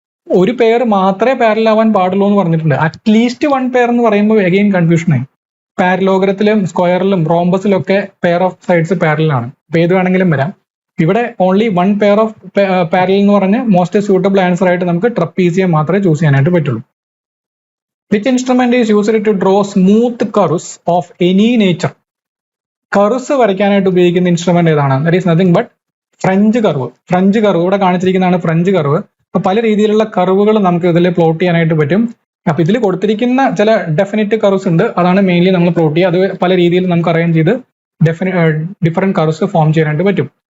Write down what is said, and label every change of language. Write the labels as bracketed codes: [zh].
[ml] ഒരു പെയർ മാത്രമേ പാരലൽ ആവാൻ പാടുള്ളൂ എന്ന് പറഞ്ഞിട്ടുണ്ട്. [en] at least one pair [ml] എന്ന് പറയുമ്പോൾ അഗെയിൻ കൺഫ്യൂഷനായി. പാരലോഗ്രത്തിലും സ്ക്വയറിലും റോംബസിലും ഒക്കെ പെയർ ഓഫ് സൈഡ്സ് പാരലൽ ആണ്. അപ്പൊ ഏത് വേണമെങ്കിലും വരാം. ഇവിടെ [en] only one pair of parallel [ml] എന്ന് പറഞ്ഞ് മോസ്റ്റ് സ്യൂട്ടബിൾ ആൻസർ ആയിട്ട് നമുക്ക് ട്രപ്പീസിയം മാത്രമേ ചൂസ് ചെയ്യാനായിട്ട് പറ്റുള്ളൂ. [en] Which instrument is used to draw smooth curves of any nature? [ml] Curves വരയ്ക്കാനായിട്ട് ഉപയോഗിക്കുന്ന ഇൻസ്ട്രുമെന്റ് ഏതാണ്? [en] That is nothing but French curve. [ml] French curve ഇവിടെ കാണിച്ചിരിക്കുന്നതാണ് ഫ്രഞ്ച് കർവ്. അപ്പൊ പല രീതിയിലുള്ള കർവുകൾ നമുക്ക് ഇതിൽ പ്ലോട്ട് ചെയ്യാനായിട്ട് പറ്റും. അപ്പൊ ഇതിൽ കൊടുത്തിരിക്കുന്ന ചില ഡെഫിനിറ്റ് കർവ്സ് ഉണ്ട്, അതാണ് മെയിൻലി നമ്മൾ പ്ലോട്ട് ചെയ്യുക. അത് പല രീതിയിൽ നമുക്ക് അറേഞ്ച് ചെയ്ത് ഡിഫറെന്റ് കർവ്സ് ഫോം ചെയ്യാനായിട്ട് പറ്റും.